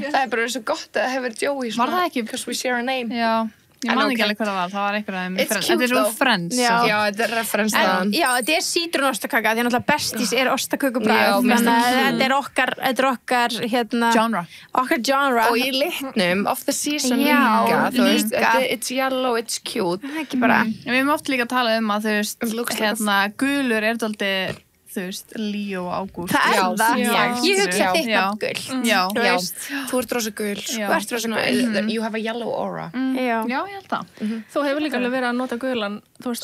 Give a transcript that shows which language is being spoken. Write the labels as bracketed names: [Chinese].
[Icelandic] Það er bara svo gott að það hefur Joey svona. Var það ekki? [English] Because we share a name. [Icelandic] Já. Ég man ekki alveg hvað það var. Það var einhverja... Þetta er svona Friends. Já, þetta er reference þaðan. Já, þetta er sítrónostakaka. Því að náttúrulega Besties er ostakökubræð. Þannig að þetta er okkar hérna... Genre. Okkar genre. Og í litnum [English] of the season [Icelandic] líka. Þú veist, [English] it's yellow, it's cute. [Icelandic] Það er ekki bara... Við höfum oft líka að tala að þú veist, hérna, gulur er dálítið... Þú veist, Líó og Ágúst. Það er það. Ég hugsa þitt nafn gul. Já. Þú ert rosa gul. Þú ert rosa gul. [English] You have a yellow aura. [Icelandic] Já, ég held það. Þú hefur líka alveg verið að nota gulan, þú veist,